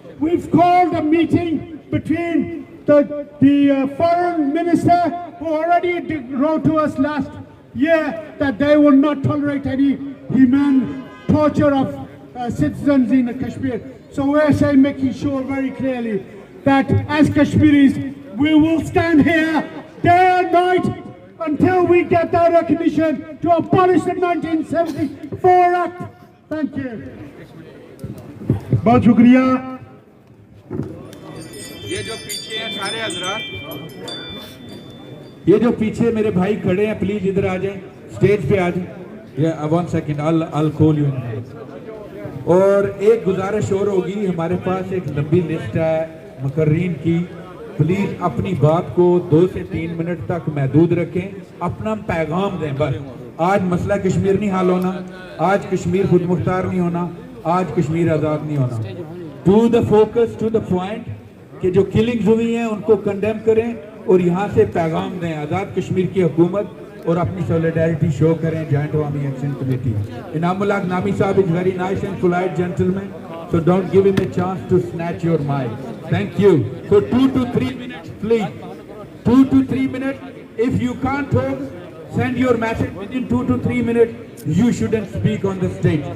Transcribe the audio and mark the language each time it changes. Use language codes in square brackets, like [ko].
[en] We've called a meeting between the foreign minister, who already wrote to us last year that they will not tolerate any human torture of citizens in Kashmir. So we're saying, making sure very clearly that as Kashmiris, we will stand here day and night until we get that recognition to abolish the 1974 Act. Thank you. [hi] बहुत शुक्रिया। ये जो पीछे हैं सारे हजरात, ये जो पीछे मेरे भाई खड़े हैं, प्लीज इधर आ जाएं, स्टेज पे आ जाएं। [en] 1 सेकंड, I'll call you in। [hi] और एक गुजारिश और होगी, हमारे पास एक लंबी लिस्ट है मुकर्रीन की, प्लीज अपनी बात को 2 से 3 मिनट तक महदूद रखें, अपना पैगाम दें बस। आज मसला कश्मीर नहीं हल होना, आज कश्मीर खुद मुख्तार नहीं होना, आज कश्मीर आज़ाद नहीं होना। [en] to the focus, to the point, [hi] कि जो किलिंग्स हुई हैं उनको कंडेम करें और यहाँ से पैगाम दें आज़ाद कश्मीर की हुकूमत, और अपनी सोलिडारिटी शो करें जॉइंट अवामी एक्शन कमेटी। [en] Inamul Haq Nami sahab is very nice and polite gentleman, so don't give him a chance to snatch your mic. Thank you. So 2 to 3 minutes, please. 2 to 3 minutes. If you can't talk, send your message within 2 to 3 minutes. You shouldn't speak on the stage.